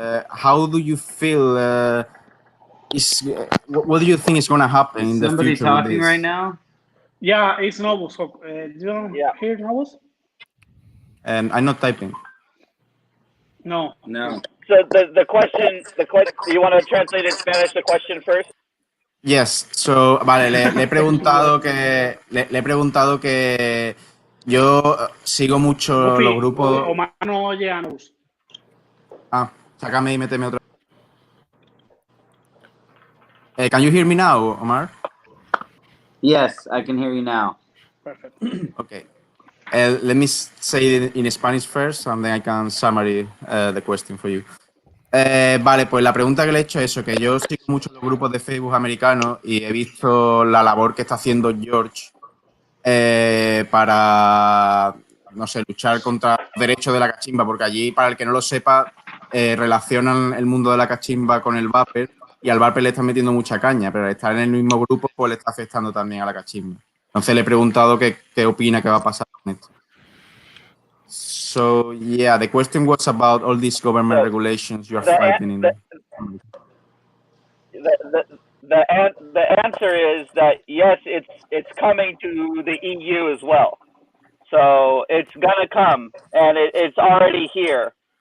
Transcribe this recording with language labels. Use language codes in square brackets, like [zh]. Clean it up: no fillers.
[en] How do you feel? What do you think is going to happen in the future? Somebody talking right now? Yeah, it's Novus. So, you don't hear Novus? I'm not typing. No. So the question, you want to translate in Spanish the question first? Yes. [es] So, vale, le he preguntado que yo sigo mucho los grupos. Omar no oye a Novus. Sácame y méteme otra. [en] Can you hear me now, Omar? Yes, I can hear you now. Perfect. Okay. Let me say it in Spanish first, and then I can summary the question for you. [es] Vale, pues la pregunta que le he hecho es eso, que yo sigo mucho los grupos de Facebook americanos y he visto la labor que está haciendo George para, no sé, luchar contra los derechos de la cachimba, porque allí, para el que no lo sepa, relacionan el mundo de la cachimba con el vapor y al vapor le están metiendo mucha caña, pero al estar en el mismo grupo, pues le está afectando también a la cachimba. Entonces le he preguntado qué opina que va a pasar con esto. [en] So, yeah, the question was about all these government regulations you are fighting in. The answer is that yes, it's coming to the EU as well. So it's gonna come, and it's already here.